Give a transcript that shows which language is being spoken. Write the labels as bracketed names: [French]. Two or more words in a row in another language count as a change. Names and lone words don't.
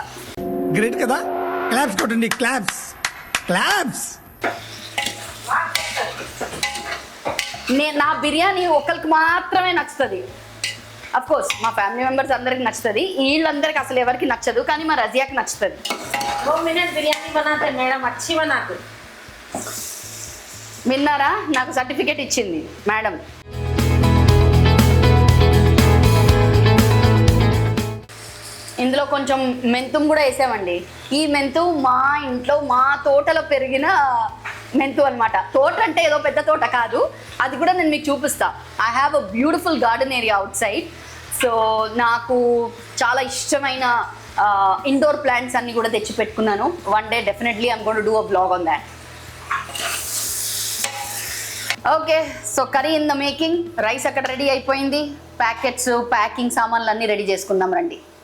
[Telugu] గ్రేట్ కదా, క్లాప్స్ కొట్టండి, [English] claps claps. [Telugu] నా బిర్యానీ ఒకరికి మాత్రమే నచ్చుతుంది. [English] of course [Telugu] మా [English] family members [Telugu] అందరికి నచ్చుతుంది, వీళ్ళందరికి అసలు ఎవరికి నచ్చదు, కానీ మా రజియాకి నచ్చుతుంది. [Hindi] 2 minute బిర్యానీ बनाते మేడం, अच्छी बनाते. [Telugu] విన్నారా? నాకు సర్టిఫికేట్ ఇచ్చింది మేడం. ఇందులో కొంచెం మెంతుం కూడా వేసామండి. ఈ మెంతు మా ఇంట్లో మా తోటలో పెరిగిన మెంతు అనమాట. తోట అంటే ఏదో పెద్ద తోట కాదు, అది కూడా నేను మీకు చూపిస్తా. [English] I have a beautiful garden area outside. [Telugu] సో నాకు చాలా ఇష్టమైన [English] indoor plants [Telugu] అన్ని కూడా తెచ్చి పెట్టుకున్నాను. [English] One day definitely I'm going to do a blog on that. Okay, so curry in the making. [Telugu] రైస్ అక్కడ రెడీ అయిపోయింది. ప్యాకెట్స్, ప్యాకింగ్ సామాన్లు అన్నీ రెడీ చేసుకుందాం రండి.